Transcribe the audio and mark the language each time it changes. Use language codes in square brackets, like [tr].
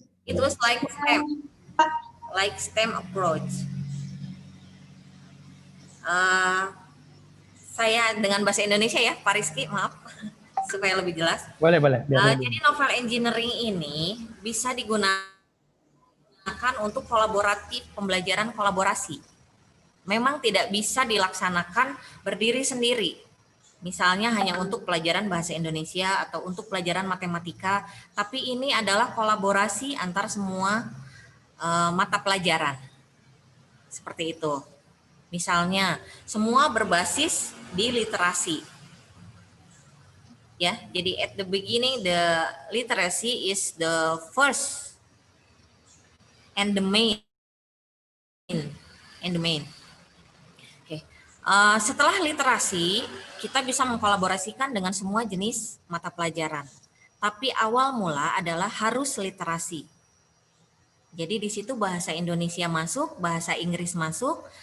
[en] It was like STEM approach. [id] Saya dengan bahasa Indonesia ya, Pak Rizky, maaf, supaya lebih jelas. Boleh. Jadi novel engineering ini bisa digunakan untuk kolaboratif, pembelajaran kolaborasi. Memang tidak bisa dilaksanakan berdiri sendiri. Misalnya hanya untuk pelajaran bahasa Indonesia atau untuk pelajaran matematika, tapi ini adalah kolaborasi antar semua mata pelajaran. Seperti itu. Misalnya, semua berbasis di literasi. Ya, jadi [en] at the beginning the literacy is the first and the main. [id] Oke. Setelah literasi, kita bisa mengkolaborasikan dengan semua jenis mata pelajaran. Tapi awal mula adalah harus literasi. Jadi di situ bahasa Indonesia masuk, bahasa Inggris masuk.